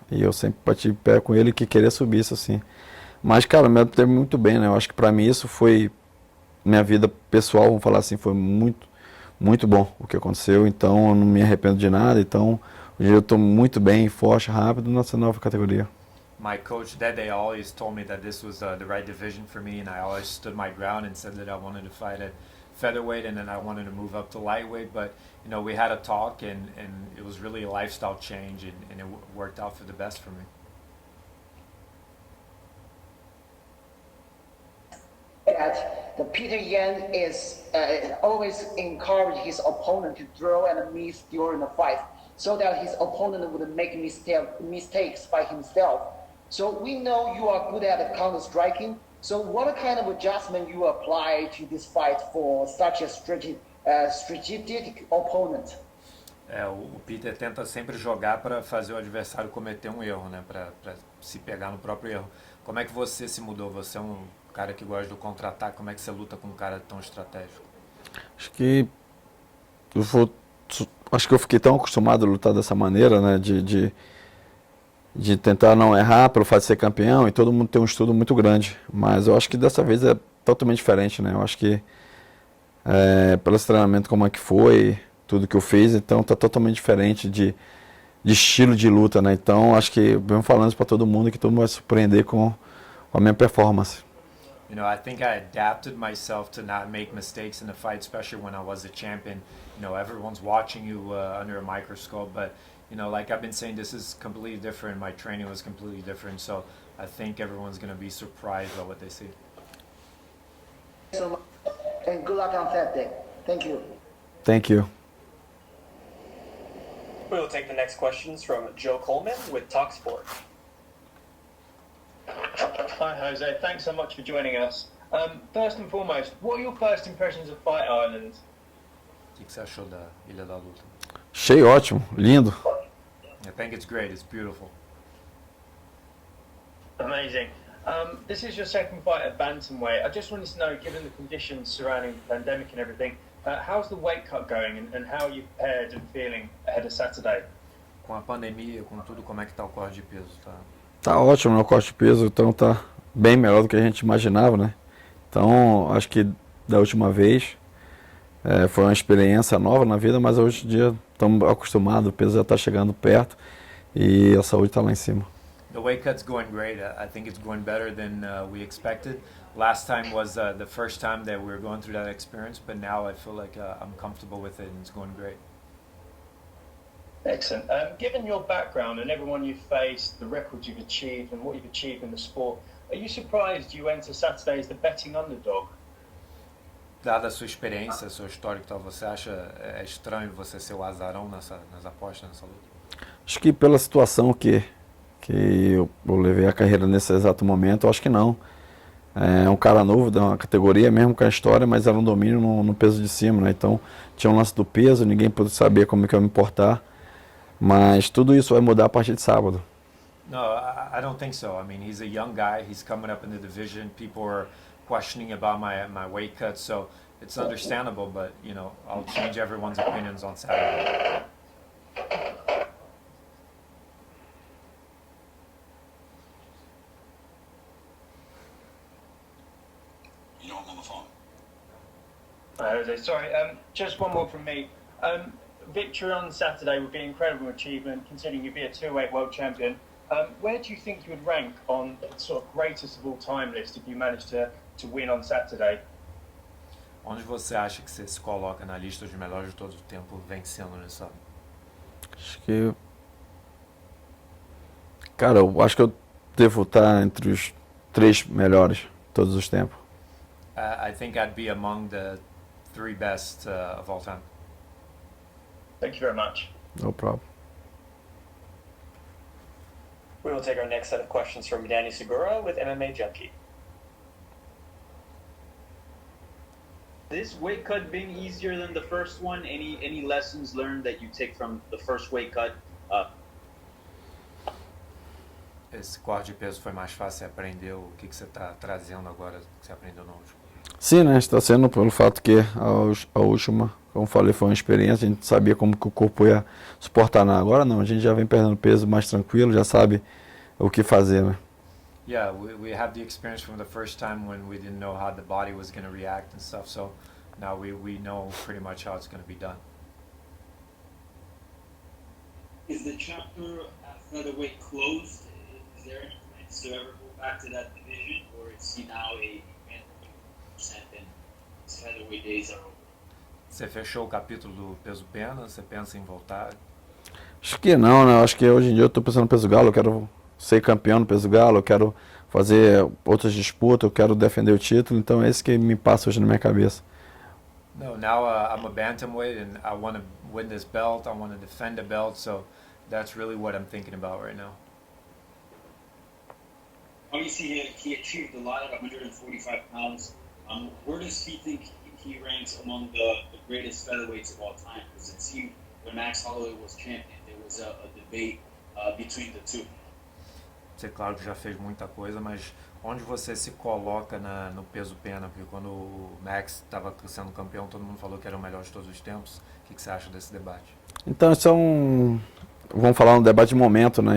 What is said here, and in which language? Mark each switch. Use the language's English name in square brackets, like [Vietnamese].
[Portuguese] E eu sempre bati pé com ele que queria subir isso assim. Mas, cara, me adaptei muito bem, né? Eu acho que pra mim isso foi minha vida pessoal, vamos falar assim, foi muito bom o que aconteceu. Então eu não me arrependo de nada. Então hoje eu estou muito bem, forte, rápido nessa nova categoria. [English] My coach Dede always told me that this was the right division for me, and I always stood my ground and said that I wanted to fight at featherweight and then I wanted to move up to lightweight. But you know, we had a talk, and it was really a lifestyle change, and it worked out for the best for me. That the Peter Yan is always encourage his opponent to throw and miss during the fight, so that his opponent would make mistakes by himself. So we know you are good at counter striking. So what kind of adjustment you apply to this fight for such a strategic opponent? [Portuguese] O Peter tenta sempre jogar para fazer o adversário cometer um erro, né? Para se pegar no próprio erro. Como é que você se mudou? Você é um cara que gosta do contra-ataque. Como é que você luta com um cara tão estratégico? Acho que eu fiquei tão acostumado a lutar dessa maneira, né? De tentar não errar pelo fato de ser campeão, e todo mundo tem um estudo muito grande. Mas eu acho que dessa vez é totalmente diferente, né? Eu acho que pelo esse treinamento como é que foi, tudo que eu fiz, então tá totalmente diferente de estilo de luta, né? Então acho que venho falando isso para todo mundo, que todo mundo vai se surpreender com a minha performance. [English] You know, I think I adapted myself to not make mistakes in the fight, especially when I was a champion. You know, everyone's watching you under a microscope, but you know, like I've been saying, this is completely different. My training was completely different, so I think everyone's going to be surprised by what they see. So much, and good luck on Saturday. Thank you. Thank you. We will take the next questions from Joe Coleman with TalkSport. Hi Jose, thanks so much for joining us. First and foremost, what are your first impressions of Fight Island? [Portuguese] O que você achou da Ilha da Luta? Achei ótimo, lindo. [English] I think it's great. It's beautiful. Amazing. This is your second fight at bantamweight. I just wanted to know, given the conditions surrounding the pandemic and everything, how's the weight cut going and how are you prepared and feeling ahead of Saturday? [Portuguese] Com a pandemia, com tudo, como é que tá o corte de peso? Tá ótimo, né? O corte de peso, então tá bem melhor do que a gente imaginava, né? Então, acho que da última vez foi uma experiência nova na vida, mas hoje em dia estamos acostumados, o peso já está chegando perto e a saúde está lá em cima. [English] The weight cut's going great. I think it's going better than we expected. Last time was the first time that we were going through that experience, but now I feel like I'm comfortable with it and it's going great. Excellent. Given your background and everyone you've faced, the records you've achieved and what you've achieved in the sport, are you surprised you enter Saturday as the betting underdog? [Portuguese] Dada a sua experiência, seu histórico, então, você acha estranho você ser o azarão nas apostas, nessa luta? Acho que pela situação que eu levei a carreira nesse exato momento, eu acho que não. É um cara novo da categoria, mesmo com a história, mas era um domínio no peso de cima, né? Então tinha um lance do peso, ninguém pôde saber como é que eu ia me portar. Mas tudo isso vai mudar a partir de sábado. [English] No, I don't think so. I mean, he's a young guy. He's coming up in the division. People are questioning about my weight cut, so it's understandable. But you know, I'll change everyone's opinions on Saturday. You know I'm on the phone. Jose, sorry, just one more from me. Victory on Saturday would be an incredible achievement, considering you'd be a 2-weight world champion. Where do you think you would rank on the sort of greatest of all time list if you managed to win on Saturday? [Portuguese] Onde você acha que você se coloca na lista de melhores de todo o tempo vencendo nessa? Acho que. Cara, eu acho que eu devo estar entre os 3 melhores de todos os tempos. [English] I think I'd be among the 3 best of all time. Thank you very much. No problem. We will take our next set of questions from Danny Segura with MMA Junkie. This weight cut being easier than the first one, any lessons learned that you take from the first weight cut? [Portuguese] Esse corte de peso foi mais fácil, você aprendeu o que você está trazendo agora que você aprendeu no último? Sim, né? Está sendo pelo fato que a última, como falei, foi uma experiência, a gente sabia como que o corpo ia suportar. Não, agora não, a gente já vem perdendo peso mais tranquilo, já sabe o que fazer, né? [English] Yeah, we have the experience from the first time when we didn't know how the body was going to react and stuff, so now we know pretty much how it's going to be done. Is the chapter at featherweight closed? Is there any plans to ever go back to that division, or is he now a percent and his featherweight days are over? [Portuguese] Você fechou o capítulo do peso pena? Você pensa em voltar? Acho que não, né? Acho que hoje em dia eu estou pensando no peso galo, eu quero ser campeão no peso galo, eu quero fazer outras disputas, eu quero defender o título, então é isso que me passa hoje na minha cabeça. [English] No, now I'm a bantamweight and I want to win this belt, I want to defend the belt, so that's really what I'm thinking about right now. Obviously, he achieved a lot at 145 pounds. Where does he think he ranks among the greatest featherweights of all time? Because it seemed when Max Holloway was champion, there was a debate between the two. [Portuguese] Você, claro que já fez muita coisa, mas onde você se coloca no peso pena? Porque quando o Max estava sendo campeão, todo mundo falou que era o melhor de todos os tempos. O que você acha desse debate? Então, isso é vamos falar um debate de momento, né?